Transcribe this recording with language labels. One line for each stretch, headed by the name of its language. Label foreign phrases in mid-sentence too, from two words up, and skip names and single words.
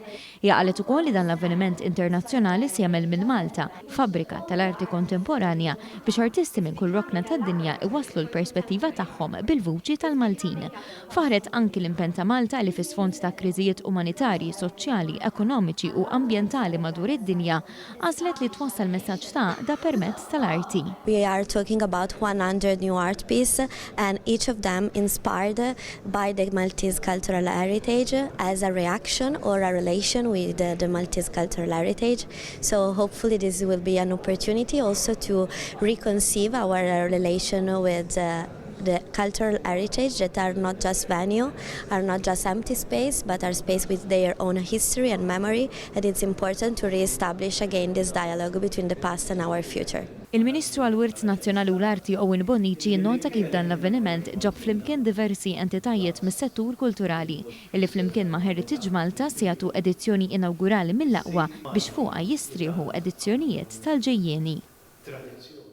Maltese: Hija qalet ukoll li dan l-avveniment internazzjonali se jagħmel minn Malta fabbrika tal-arti kontemporanja biex artisti minn kull rokna tad-dinja iwasslu l-perspettiva tagħhom bil-vuċi tal-Maltin. Faħret anki l-impenn ta' Malta li fis-sfond ta' kriżijiet umanitarji, soċjali, ekonomiċi u ambjentali madwar id-dinja għażlet li twassal messaġġ ta' da permezz tal-arti.
English: We are talking about 100 new art pieces and each of them inspired by the Maltese cultural heritage as a reaction or a relation with the Maltese cultural heritage. So hopefully this will be an opportunity also to reconceive our relation with the cultural heritage that are not just venue, are not just empty space, but are space with their own history and memory, and it's important to re-establish again this dialogue between the past and our future.
Maltese: Il-Ministru għall-Wirt Nazzjonali u l-Arti Owen Bonnici jinnota kif dan l-avveniment ġab flimkien diversi entitajiet mis-settur kulturali illi flimkien ma' Heritage Malta se jagħtu edizzjoni inaugurali mill-aqwa biex fuqha jistrieħu edizzjonijiet tal-ġejjieni.